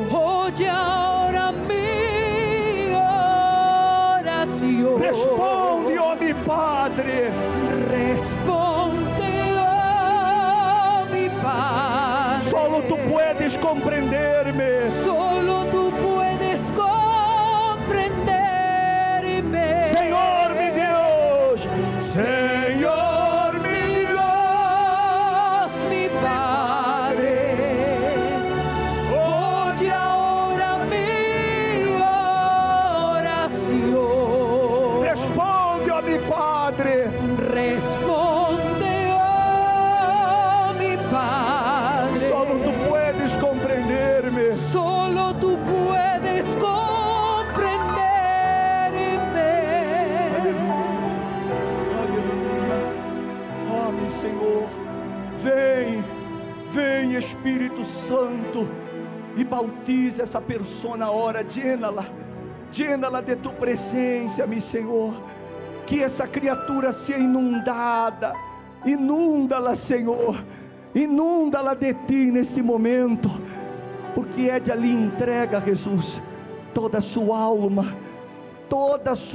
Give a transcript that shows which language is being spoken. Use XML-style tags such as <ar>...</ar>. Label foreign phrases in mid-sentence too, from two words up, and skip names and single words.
<es>Oye ahora mi oración. Responde, ó mi Padre. Responde, oh mi Padre. Solo tu puedes compreenderme. Solo tú puedes comprenderme.</es> <pt>Senhor, mi Deus. Senhor,</pt> <es>mi Dios, mi Padre. Oye ahora mi oración. Responde, ó mi Padre. Responde, oh mi Padre. Solo tu puedes compreenderme. Solo tú puedes comprenderme.</es> <pt>Aleluia. Oh, meu Senhor, vem, vem Espírito Santo e bautiza essa persona agora, llena-la de tu presença, meu Senhor, que essa criatura seja inundada, inunda-la, Senhor, inunda-la de ti nesse momento, porque ela lhe entrega, Jesus, toda a sua alma, toda,</pt>